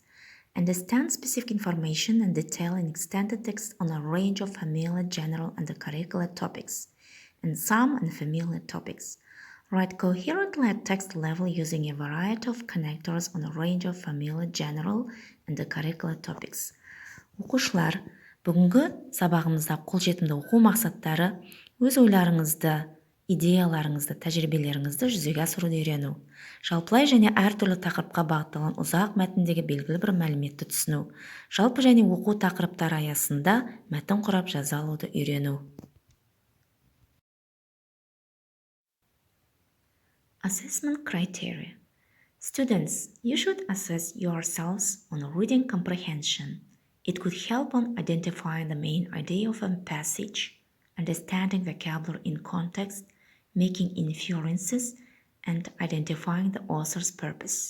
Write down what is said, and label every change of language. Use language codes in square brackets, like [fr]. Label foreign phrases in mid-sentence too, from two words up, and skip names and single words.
[en] Understand specific information and detail in extended text on a range of familiar, general, and curricular topics, and some unfamiliar topics. Write coherently at text level using a variety of connectors on a range of familiar, general, and curricular topics. [kk] Оқушылар, бүгінгі сабағымызда қолжетімді оқу мақсаттары өз ойларыңызды, идеяларыңызды, тәжірибелеріңізді жүзеге асыруды үйрену. Жалпылай және әртүрлі тақырыпқа бағытталған ұзақ мәтіндегі белгілі бір мәліметті түсіну. Жалпы және оқу тақырыптары аясында мәтін құрап жаза алуды үйрену. [en] Assessment criteria. Students, you should assess yourselves on reading comprehension. It could help on identifying the main idea of a passage, understanding vocabulary in context, making inferences, and identifying the author's purpose.